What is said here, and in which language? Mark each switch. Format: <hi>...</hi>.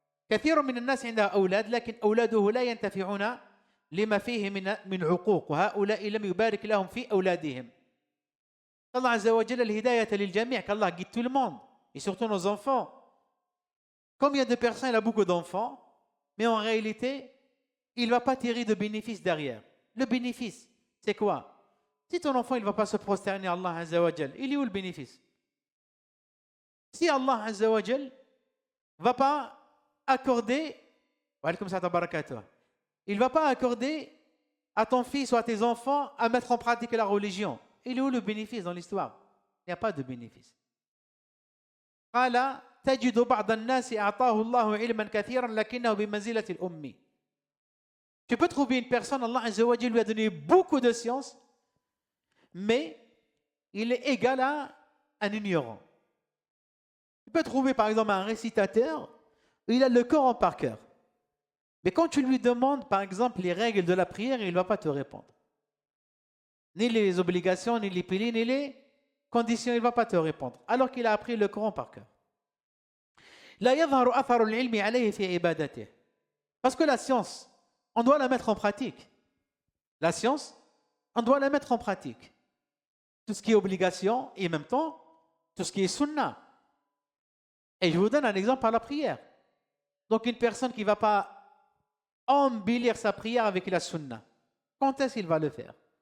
<ar>كثير من الناس عندها أولاد لكن أولاده لا ينتفعون لما فيه من عقوق وهؤلاء لم يبارك لهم في أولادهم.</ar> <fr>Allah Azza wa Jalla الهداية للجميع, qu'Allah guide tout le monde et surtout nos enfants. Combien de personnes il a beaucoup d'enfants, mais en réalité, il ne va pas tirer de bénéfice derrière. Le bénéfice, c'est quoi? Si ton enfant il ne va pas se prosterner à Allah Azza wa Jalla, il est où le bénéfice? Si Allah Azza wa Jalla ne va pas accorder, il ne va pas accorder à ton fils ou à tes enfants à mettre en pratique la religion. Il est où le bénéfice dans l'histoire? Il n'y a pas de bénéfice.</fr> <ar>قال تجد بعض الناس أعطاه الله علما كثيرا لكنه بمنزلة الأمي.</ar> <fr>Tu peux trouver une personne, Allah Azza wa Jalla lui a donné beaucoup de science, mais il est égal à un ignorant. Tu peux trouver par exemple un récitateur, il a le Coran par cœur. Mais quand tu lui demandes par exemple les règles de la prière, il ne va pas te répondre. Ni les obligations, ni les piliers, ni les conditions, il ne va pas te répondre. Alors qu'il a appris le Coran par cœur.</fr> <ar>لا يظهر أثر العلم عليه في عبادته.</ar> <fr>Parce que la science, on doit la mettre en pratique. La science, on doit la mettre en pratique. Tout ce qui est obligation et en même temps, tout ce qui est sunnah. Et je vous donne un exemple par la prière. Donc une personne qui ne va pas embellir sa prière avec la sunnah, quand est-ce qu'il va le faire?</fr>